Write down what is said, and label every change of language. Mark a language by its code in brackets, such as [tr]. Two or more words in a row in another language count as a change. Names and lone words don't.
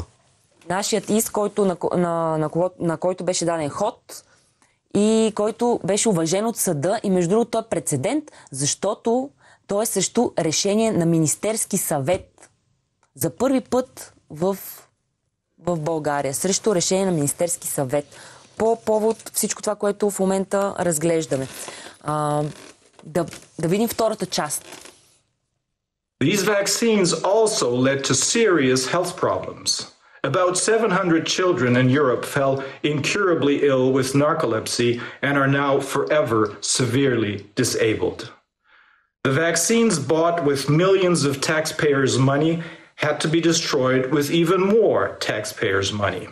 [bg] Нашият иск, на който беше даден ход и който беше уважен от съда, и между другото той е прецедент, защото той е срещу решение на Министерски съвет. За първи път в България. Срещу решение на Министерски съвет. По повод всичко това, което в момента разглеждаме. Да видим втората част. [en] These vaccines also led to serious health problems. About 700 children in Europe fell incurably ill with narcolepsy and are now forever severely disabled. The vaccines bought with millions of taxpayers' money had to be destroyed with even more taxpayers' money.